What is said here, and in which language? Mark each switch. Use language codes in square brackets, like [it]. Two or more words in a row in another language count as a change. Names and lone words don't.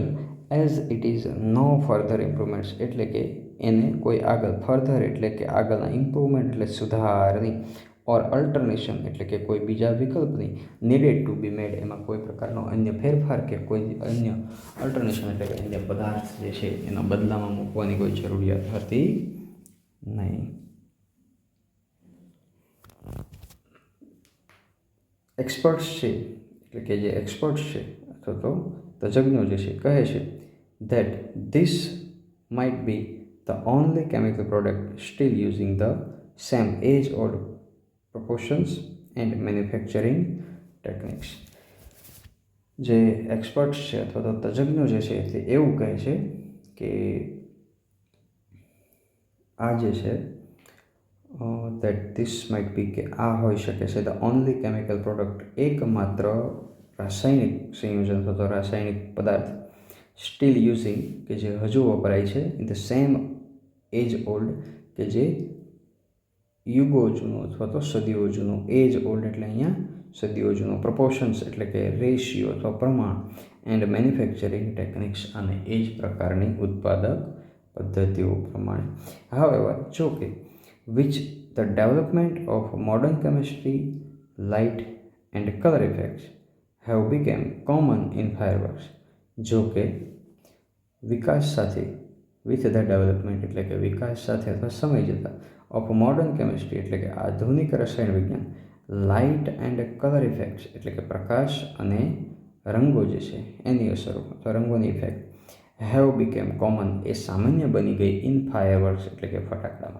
[en] as it is no further improvements, [gu] એટલે કે એને કોઈ આગળ, ફર્ધર એટલે કે આગળના, ઇમ્પ્રુવમેન્ટ એટલે સુધારની, [en] or alternation [gu] એટલે કે કોઈ બીજા વિકલ્પની, [en] needed to be made [gu] એમાં કોઈ પ્રકારનો અન્ય ફેરફાર કે કોઈ અન્ય અલ્ટરનેશન એટલે કે અન્ય પદાર્થ જે છે એના બદલામાં મૂકવાની કોઈ જરૂરિયાત હતી નહીં. એક્સપર્ટ્સ છે, એટલે કે જે એક્સપર્ટ્સ છે અથવા તો તજજ્ઞો જે છે કહે છે [en] that this might be the only chemical product still using the same age-old proportions and manufacturing techniques. [gu] જે એક્સપર્ટ્સ છે અથવા તો તજજ્ઞો જે છે તે એવું કહે છે કે આ જે છે [en] that this might be, [gu] કે આ હોઈ શકે છે [en] the only chemical product, [gu] એકમાત્ર રાસાયણિક સંયોજન અથવા તો રાસાયણિક પદાર્થ, [en] still using, [gu] કે જે હજુ વપરાય છે, [en] in the same age old, [gu] કે જે યુગો જૂનું અથવા તો સદીઓ જૂનું, [en] age old [gu] એટલે અહીંયા સદીઓ જૂનું, પ્રપોર્શન્સ એટલે કે રેશિયો અથવા પ્રમાણ, [en] and manufacturing techniques, [gu] અને એ જ પ્રકારની ઉત્પાદક પદ્ધતિઓ પ્રમાણે. હાવેવર, જો કે, [en] which the development of modern chemistry, light and color effects have become common in fireworks. [gu] જો કે વિકાસ સાથે, [en] with the development [gu] એટલે કે વિકાસ સાથે અથવા સમય જતાં, [en] of modern chemistry [gu] એટલે કે આધુનિક રસાયણ વિજ્ઞાન, [en] light and color effects [gu] એટલે કે પ્રકાશ અને રંગો જે છે એની અસરો અથવા રંગોની ઇફેક્ટ, [en] have become common, [gu] એ સામાન્ય બની ગઈ [en] in fireworks [gu] એટલે કે ફટાકડામાં.